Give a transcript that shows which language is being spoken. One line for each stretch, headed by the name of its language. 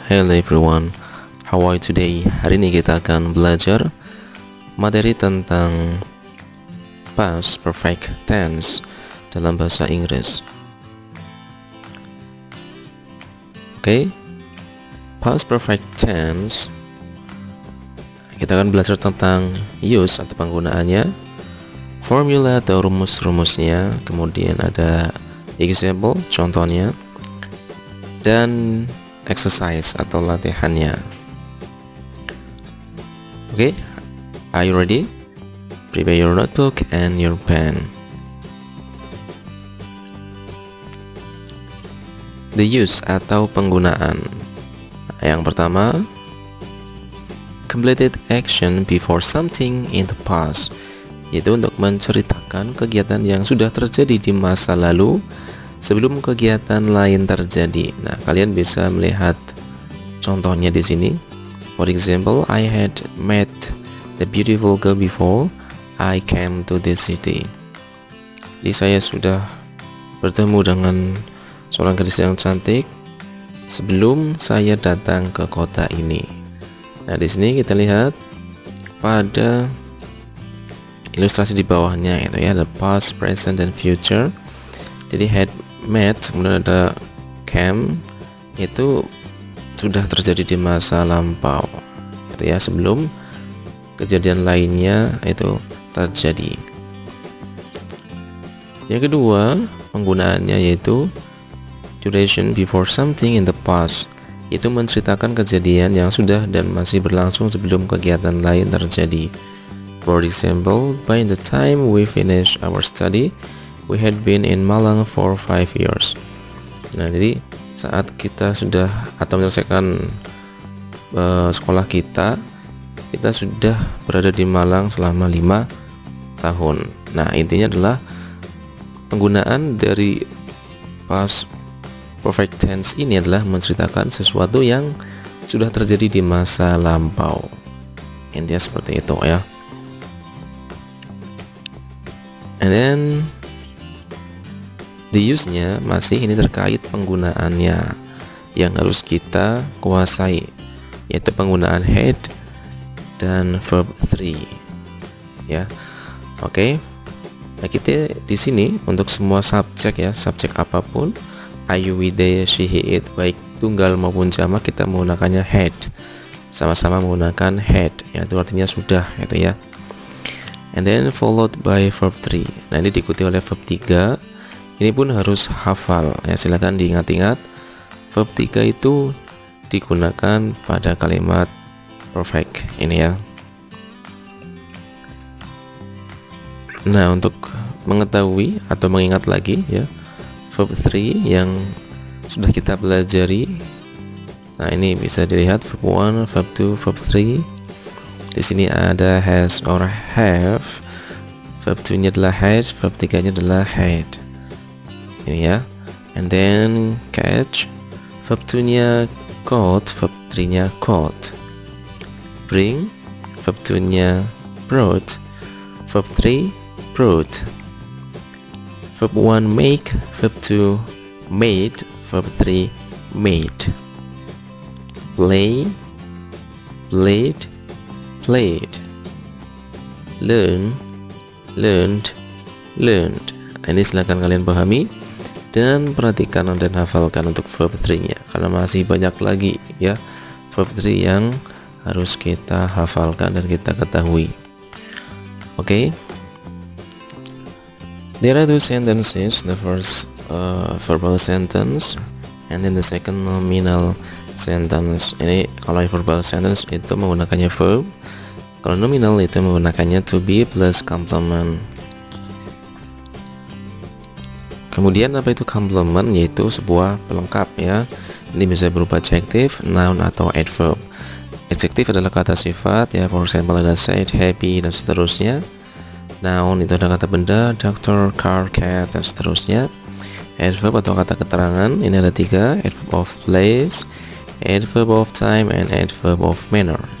English: Hello everyone, how are you today?
Indonesian: Hari ini kita akan belajar materi tentang past perfect tense dalam bahasa Inggris. Oke, past perfect tense kita akan belajar tentang use atau penggunaannya, formula atau rumus-rumusnya, kemudian ada example contohnya, dan exercise atau latihannya.
English: Oke, are you ready? Prepare your notebook and your pen. The use
Indonesian: atau penggunaan. Yang pertama,
English: completed action before something in the past,
Indonesian: yaitu untuk menceritakan kegiatan yang sudah terjadi di masa lalu sebelum kegiatan lain terjadi. Nah, kalian bisa melihat contohnya di sini.
English: For example, I had met the beautiful girl before I came to this city.
Indonesian: Jadi saya sudah bertemu dengan seorang gadis yang cantik sebelum saya datang ke kota ini. Nah, di sini kita lihat pada ilustrasi di bawahnya itu ya, ada past, present, dan future. Jadi had met, kemudian ada came, itu sudah terjadi di masa lampau itu ya, sebelum kejadian lainnya itu terjadi. Yang kedua penggunaannya yaitu
English: duration before something in the past,
Indonesian: itu menceritakan kejadian yang sudah dan masih berlangsung sebelum kegiatan lain terjadi.
English: For example, by the time we finish our study, we had been in Malang for 5 years.
Indonesian: Nah, jadi saat kita sudah atau menyelesaikan sekolah kita sudah berada di Malang selama 5 tahun. Nah, intinya adalah penggunaan dari past perfect tense ini adalah menceritakan sesuatu yang sudah terjadi di masa lampau. Intinya seperti itu ya.
English: And then
Indonesian: the use-nya masih ini terkait penggunaannya yang harus kita kuasai, yaitu penggunaan had dan verb 3 ya. Oke. Nah, kita di sini untuk semua subjek ya, subjek apapun, ayu, we, they, she, he, it, baik tunggal maupun jamak, kita menggunakannya had. Sama-sama menggunakan had, yaitu artinya sudah gitu ya.
English: And then followed by verb 3.
Indonesian: Nah, ini diikuti oleh verb 3. Ini pun harus hafal ya, silakan diingat-ingat. Verb 3 itu digunakan pada kalimat perfect ini ya. Nah, untuk mengetahui atau mengingat lagi ya verb 3 yang sudah kita pelajari. Nah, ini bisa dilihat verb 1, verb 2, verb 3. Di sini ada has or have. Verb 2-nya adalah had, verb 3-nya adalah had. Ini ya.
English: And then catch.
Indonesian: Verb 2-nya caught, verb 3-nya caught. Bring. Verb 2-nya brought, verb 3 brought.
English: Verb 1 make, verb 2 made, verb 3 made. Play, played, played. Learn, learned, learned.
Indonesian: Ini silakan kalian pahami dan perhatikan dan hafalkan untuk verb 3-nya, karena masih banyak lagi ya verb 3 yang harus kita hafalkan dan kita ketahui. Oke.
English: There are two sentences. The first verbal sentence, and then the second nominal sentence.
Indonesian: Ini kalau verbal sentence itu menggunakannya verb, kalau nominal itu menggunakannya to be plus complement. Kemudian apa itu complement? Yaitu sebuah pelengkap ya. Ini bisa berupa adjective, noun, atau adverb. Adjective adalah kata sifat ya,
English: for example
Indonesian: ada sad, happy, dan seterusnya. Noun itu ada kata benda, doctor, car, cat, dan seterusnya. Adverb atau kata keterangan, ini ada 3,
English: adverb of place, adverb of time, and adverb of manner.